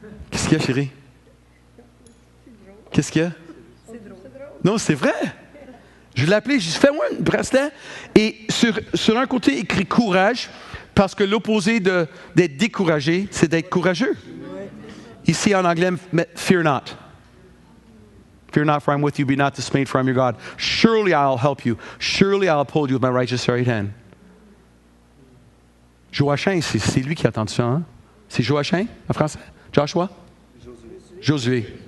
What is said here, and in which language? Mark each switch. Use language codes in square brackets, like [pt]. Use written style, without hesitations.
[fr] Qu'est-ce qu'il y a, chérie? Qu'est-ce qu'il y a? C'est drôle. Non, c'est vrai. Je l'ai appelé, j'ai dit, fais-moi un bracelet. Et sur un côté, écrit courage, parce que l'opposé d'être découragé, c'est d'être courageux. Ici, en anglais, [en] fear not. Fear not, for I'm with you. Be not dismayed, for I'm your God. Surely I'll help you. Surely I'll uphold you with my righteous right hand. [fr] Joachim, c'est lui qui a entendu ça. Hein? C'est Joachim, en français? Joshua? Josué.